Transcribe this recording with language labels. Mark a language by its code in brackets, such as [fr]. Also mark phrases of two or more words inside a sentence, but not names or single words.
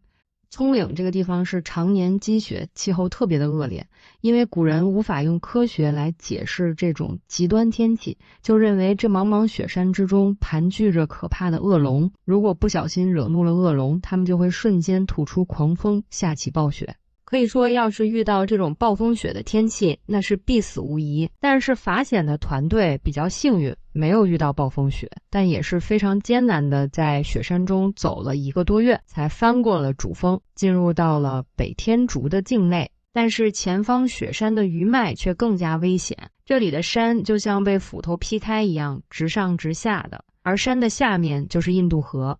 [zh] 蔥嶺這個地方是常年積雪，氣候特別的惡劣，因為古人無法用科學來解釋這種極端天氣，就認為這茫茫雪山之中盤踞着可怕的惡龍，如果不小心惹怒了惡龍，他們就會瞬間吐出狂風，下起暴雪。可以說，要是遇到這種暴風雪的天氣，那是必死無疑。但是法顯的團隊比較幸運，沒有遇到暴風雪，但也是非常艱難的在雪山中走了1個多月，才翻過了主峰，進入到了北天竺的境內。但是前方雪山的餘脈卻更加危險，這裡的山就像被斧頭劈開一樣，直上直下的，而山的下面就是印度河。